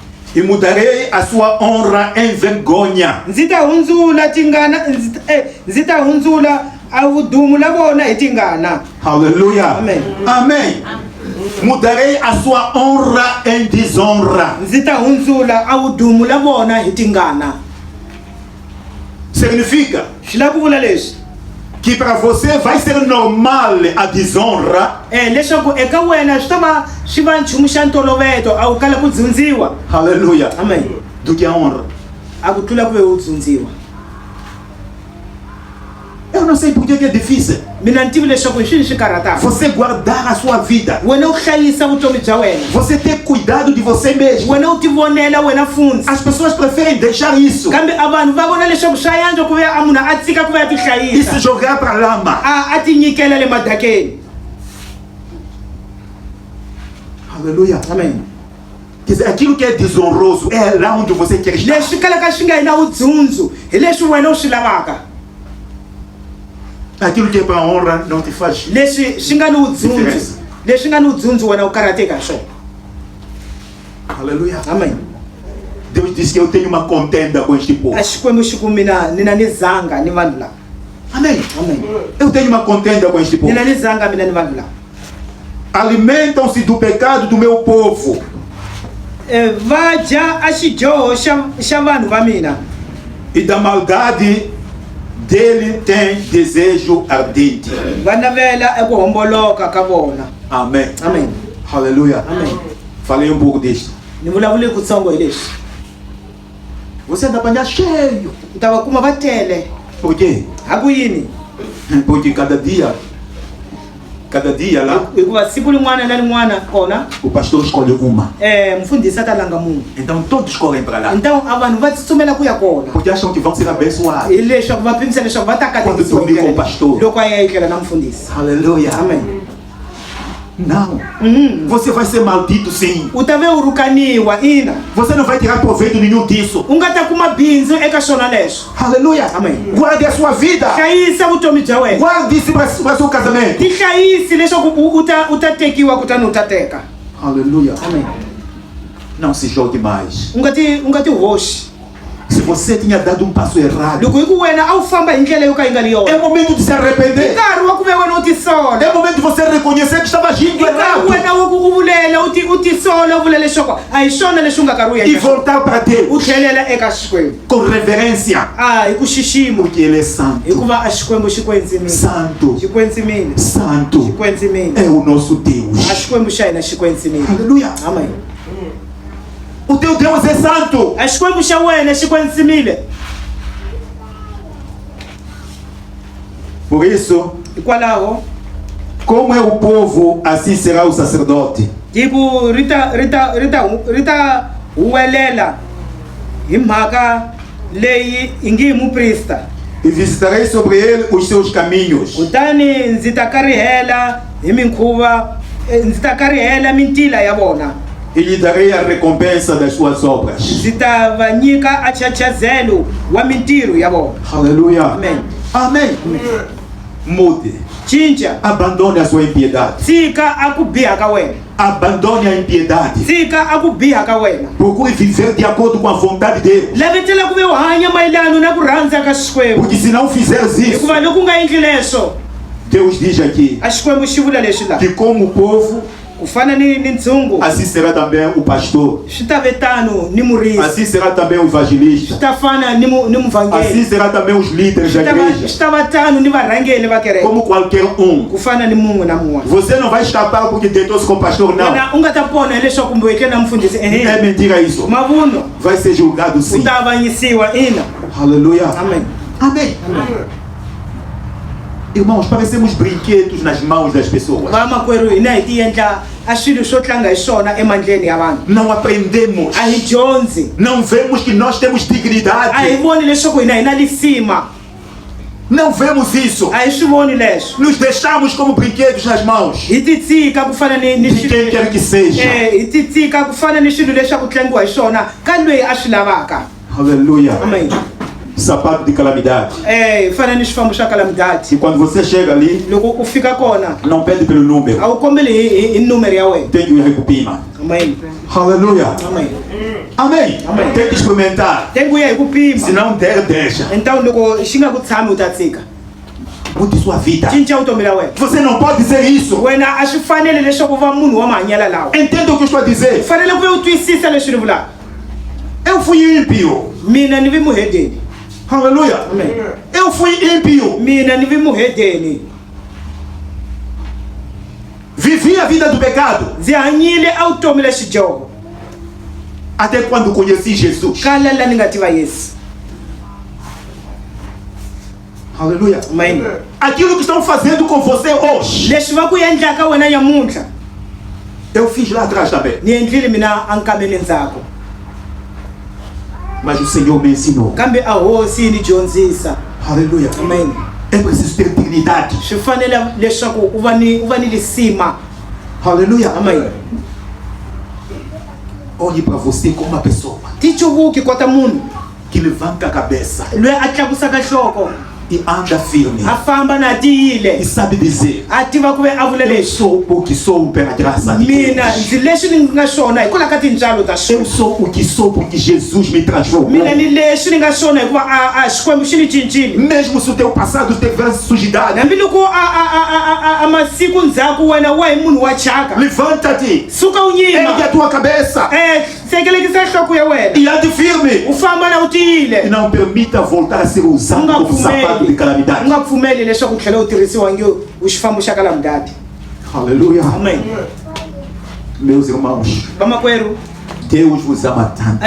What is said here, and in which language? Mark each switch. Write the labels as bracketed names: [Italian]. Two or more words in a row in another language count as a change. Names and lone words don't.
[Portuguese] E mudarei a sua honra em vergonha. [Tsonga] Nzitahundzula tingana nzitahundzula avudumu la vona hi tingana. [Portuguese] Aleluia. Amém. Amém. Mudarei a sua honra em desonra. [Tsonga] Nzitahundzula avudumu la vona hi tingana. [Portuguese] Significa que para você vai ser normal a desonra. [Tsonga] Leswaku eka wena swi ta va swi va nchumu xa ntolovelo a wu kala ku dzundziwa. [Portuguese] Aleluia. Amém. Do que a honra. [Tsonga] A ku tlula ku ve u dzundziwa. [Portuguese] Eu não sei por que é difícil. [Tsonga] Mina ntivi leswaku hi swini swi karhataka. [Portuguese] Você guardar a sua vida. [Tsonga] Wena u hlayisa vutomi bya wena. [Portuguese] Você ter cuidado de você mesmo. [Tsonga] Wena u ti vonela wena fundzi. [Portuguese] As pessoas preferem deixar isso. [Tsonga] Kambe a vanhu va vona leswaku swa yantswa ku ve a munhu a tshika ku ve a ti [Portuguese] E [Tsonga] hlayisa. [Portuguese] se jogar para lama. [Tsonga] A ti nyikela le madakeni. [Portuguese] Aleluia. Amém. Quer dizer, aquilo que é desonroso é lá onde você quer estar. [Tsonga] Leswi kalaka swi nga hi na vudzundzu hi leswi wena u swi lavaka. [Portuguese] Aquilo que é para honra não te faz. [Tsonga] Leswi swi nga ni vudzundzu. Leswi nga ni vudzundzu wena u karhateka hi swona. [Portuguese] Aleluia. Amém. Deus disse que eu tenho uma contenda com este povo. [Tsonga] A Xikwembu xi ku mina ni na ni zanga ni vanhu lava. [Portuguese] Amém. Amém. Eu tenho uma contenda com este povo. [Tsonga] Ni na ni zanga mina ni vanhu lava. [Portuguese] Alimentam-se do pecado do meu povo. [Tsonga] Va dya a xidyoho xa vanhu va mina. [Portuguese] E da maldade dele tem desejo ardente. [Tsonga] Va navela eku homboloka ka vona. [Portuguese] Amém. Amém. Aleluia. Amém. Falei um pouco disto. [Tsonga] Ni vulavule kutsongo hi leswi. [Portuguese] Você anda apanhar cheio. [Tsonga] Ni ta va kuma va tele. [Portuguese] Por quê? [Tsonga] Haku yini? [Portuguese] Porque cada dia lá, [Tsonga] Hikuva siku rin'wana na rin'wana kona [Portuguese] o pastor escolhe uma. [Tsonga] mfundhisi a ta langa munhu. [Portuguese] Então todos correm para lá. [Tsonga] Então a vanhu va tsutsumela ku ya kona. [Portuguese] Porque acham que vão ser abençoados. [Tsonga] Hi leswaku va pimisa leswaku va ta [Portuguese] Quando dormir com o pastor. [Tsonga] loko a ya etlela na mfundhisi. [Portuguese] Aleluia. Amém. Não. Você vai ser maldito sim. [Tsonga] U ta ve u rukaniwa ina. [Portuguese] Você não vai tirar proveito nenhum disso. [Tsonga] U nga ta kuma bindzu eka swona leswo. [Portuguese] Aleluia. Amém. Guarde a sua vida. [Tsonga] Hlayisa vutomi bya wena. [Portuguese] Guarde isso para seu casamento. [Tsonga] Ti hlayisi leswaku u ta tekiwa kutani u ta teka. [Portuguese] Aleluia. Amém. Não se jogue mais. [Tsonga] U nga ti hoxi. [Portuguese] Se você tinha dado um passo errado, [Tsonga] Loko hi ku wena a wu famba hi ndlela yo ka yi nga ri [Portuguese] é [Tsonga] yona. [Portuguese] momento de se arrepender. [Tsonga] Nkarhi wa ku ve wena u ti sola. [Portuguese] É momento de você reconhecer que estava agindo errado [Tsonga] Wena u vulela u ti sola u vula leswaku a hi swona leswi u nga karhi u [Portuguese] e [Tsonga] endla. [Portuguese] voltar para [Tsonga] U [Portuguese] Deus [Tsonga] tlhelela eka Xikwembu. [Portuguese] com reverência, [Tsonga] Hi ku xixima. [Portuguese] porque Ele é santo, [Tsonga] Hikuva a Xikwembu xi kwentsimile. [Portuguese] santo, [Tsonga] Xi kwentsimile. [Portuguese] santo. [Tsonga] Xi kwentsimile. [Portuguese] É o nosso Deus. [Tsonga] A Xikwembu xa hina xi kwentsimile. [Portuguese] Aleluia. Amém. O teu Deus é santo. [Tsonga] A Xikwembu xa wena xi kwentsimile. [Portuguese] Por isso, [Tsonga] Hikwalaho [Portuguese] como é o povo, assim será o sacerdote. [Tsonga] tiku rita huwelela hi mhaka leyi hi ngi hi muprista. [Portuguese] E visitarei sobre ele os seus caminhos. [Tsonga] Kutani ndzi ta karihela hi minkhuva ndzi ta karihela mintila ya vona. [Portuguese] E lhe darei a recompensa das suas obras. [Tsonga] Ndzi ta va nyika a chachazelo wa mintirho ya vona. [Portuguese] Aleluia. Amém. Amém. Mude. [Tsonga] Cinca. [Portuguese] Abandone a sua impiedade. [Tsonga] Tshika a ku biha ka wena. [Portuguese] Abandone a impiedade. [Tsonga] Tshika a ku biha ka wena. [Portuguese] Procure viver de acordo com a vontade de Deus. [Tsonga] Lavetela ku ve u hanya mayelana na ku rhandza ka Xikwembu. [Portuguese] Porque se não fizeres isso, [Tsonga] Hikuva loko u nga endli leswo [Portuguese] Deus diz aqui [Tsonga] a Xikwembu xi vula leswi laha. [Portuguese] que como o povo, [Tsonga] Ku fana ni ndzungu [Portuguese] assim será também o pastor. [Tsonga] swi ta ve tano ni murisi. [Portuguese] Assim será também o evangelista. [Tsonga] Swi ta fana ni muvhangeri. [Portuguese] Assim será também os líderes da [Tsonga] Swi [Portuguese] igreja. [Tsonga] ta va tano ni varhangeri va kereke. [Portuguese] Como qualquer um. [Tsonga] Ku fana ni mun'we na mun'wana. [Portuguese] Você não vai escapar porque tentou-se com o pastor, não. [Tsonga] Wena u nga ta pona hileswaku kumbe u etle na mfundhisi [Portuguese] É mentira isso. [Tsonga] mavuno [Portuguese] Vai ser julgado [Tsonga] u [Portuguese] sim. [Tsonga] ta avanyisiwa ina. [Portuguese] Aleluia. Amém. Amém. Irmãos, parecemos brinquedos nas mãos das pessoas. [Tsonga] Vamakwerhu hina hi ti endla a swilo swo tlanga hi swona emandleni ya vanhu. [Portuguese] Não aprendemos. [Tsonga] A hi dyondzi. [Portuguese] Não vemos que nós temos [Tsonga] A hi [Portuguese] dignidade. [Tsonga] voni leswaku hina hi na lisima. [Portuguese] Não vemos isso. [Tsonga] A hi swi voni leswo. [Portuguese] Nos deixamos como brinquedos nas mãos [Tsonga] Hi ti tshika ku fana ni [Portuguese] de quem quer que seja. [Tsonga] hi ti tshika ku fana ni swilo leswi a ku tlangiwa hi swona ka loyi a swi lavaka. [Portuguese] Aleluia. Amém. sapato de calamidade. [Tsonga] Fana xifambo xa calamidade. [Portuguese] E quando você chega ali, [Tsonga] loko u fika kona, [Portuguese] não pede pelo número. [Tsonga] A wu kombeli hi número ya wena. [Portuguese] Tem que ir recupima. Amém. Aleluia. Amém. Amém. Amém. Tem que experimentar. Tem que ir recupima. Se não der, deixa. [Tsonga] Então loko xinga ku tshami u ta tsika. [Portuguese] Mude sua vida. [Tsonga] Cinca vutomi bya wena. [Portuguese] Você não pode dizer isso. [Tsonga] Wena a swi fanele leswaku va munhu wa mahanyelo lawa. [Portuguese] Entenda o que eu estou a dizer. [Tsonga] Fanele ku u twisisa leswi ni vulaka. [Portuguese] Eu fui ímpio. [Tsonga] Mina ni vi muhedeni. [Portuguese] Aleluia. Amém. Eu fui ímpio. [Tsonga] Mina ni vi muhedeni. [Portuguese] Vivi a vida do pecado. [Tsonga] Ndzi hanyile a vutomi le xidyoho. [Portuguese] Até quando conheci Jesus. [Tsonga] Kalela ni nga tiva Yesu. [Portuguese] Aleluia. Amém. Aquilo que estão fazendo com você hoje. [Tsonga] Leswi va ku endlaka wena nyamuntlha. [Portuguese] Eu fiz lá atrás também. [Tsonga] Ni endlile mina a nkameni ndzhaku. [Portuguese] Mas o Senhor me ensinou. [Tsonga] Kambe a hosi ni dyondzisa. [Portuguese] Aleluia. Amém. É preciso ter dignidade. [Tsonga] Swi fanele leswaku u va ni lisima. [Portuguese] Aleluia. Amém. Olhe para você como uma pessoa [Tsonga] Ti chuvuki kota munhu [Portuguese] que levanta a cabeça [Tsonga] loyi a tlakusaka nhloko [Portuguese] e anda firme [Tsonga] a famba na tiyile [Portuguese] e sabe dizer: [Tsonga] a tiva ku ve a vula [Portuguese] eu [Tsonga] leswi [Portuguese] sou o que sou pela graça de [Tsonga] mina [Portuguese] Deus. [Tsonga] ndzi leswi ni nga swona hikwalaho ka tintswalo ta [Portuguese] Eu [Tsonga] swona. [Portuguese] sou o que sou porque Jesus me transformou. [Tsonga] Mina ni leswi ni nga swona hikuva a xikwembu xi ni cincile. [Portuguese] Mesmo se o teu passado tiver sujidade, [Tsonga] Hambiloko a masiku ndzhaku wena wa hi munhu wa chaka, [Portuguese] levanta-te, [Tsonga] suka u [Portuguese] ergue [Tsonga] nyima, [Portuguese] a tua cabeça [Tsonga] hlengelekisa nhloko ya wena [Portuguese] e ande firme. [Tsonga] u famba na u [Portuguese] E [Tsonga] tiyile. [Portuguese] não permita voltar a ser [Tsonga] U [Portuguese] usado [Tsonga] nga [Portuguese] como sapato de [Tsonga] pfumeli, u [Portuguese] calamidade. [Tsonga] nga pfumeli leswaku u tlhela u tirhisiwa nge u xifambo xa calamidade. [Portuguese] Aleluia. Amém. Meus irmãos, [Tsonga] Vamakwerhu, [Portuguese] Deus vos ama tanto.